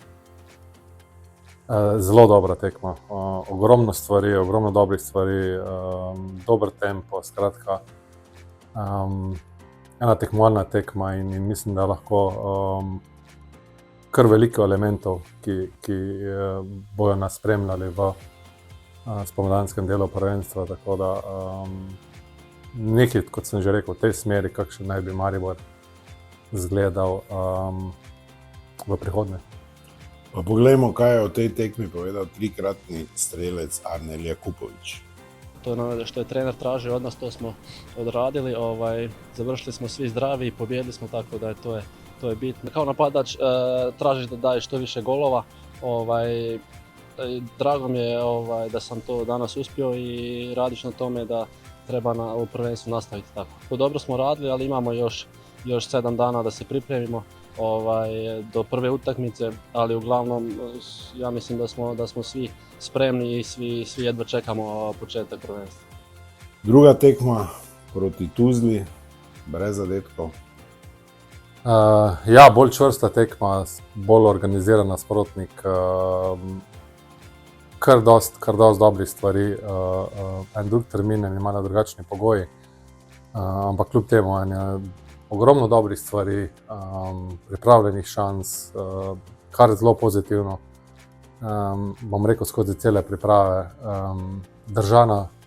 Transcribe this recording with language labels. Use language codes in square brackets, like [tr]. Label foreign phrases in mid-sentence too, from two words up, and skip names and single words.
[sl] Zelo dobra tekma, ogromno stvari, ogromno dobrih stvari, dober tempo, skratka, ena tekmovalna tekma in mislim, da lahko kar veliko elementov, ki bojo nas spremljali v spomladanskem delu prvenstva, tako da nekaj, kot sem že rekel, v tej smeri, kakšen naj bi Maribor izgledal v prihodnje. Pa poglejmo, kaj je o tej tekmi povedal 3-kratni strelec Arnel Jakupović. [hr] To je ono što je trener tražio od nas, to smo odradili, završili smo svi zdravi i pobijedili smo, tako da to je bitno. Kao napadač tražiš da daješ što više golova, drago mi je da sam to danas uspio i radiš na tome da treba u prvenstvu nastaviti tako. To dobro smo radili, ali imamo još 7 dana da se pripremimo do prve utakmice, ali uglavnom ja mislim da smo svi spremni i svi jedva čekamo početak prvenstva. [sl] Druga tekma proti Tuzli, brez zadetkov. Ja, bolj čvrsta tekma, bolj organiziran nasprotnik, kar dost dobrih stvari, en drug termin in malo drugačni pogoji, ampak kljub temu ogromno dobrih stvari, pripravljenih šans, kar zelo pozitivno, bom rekel skozi cele priprave, držana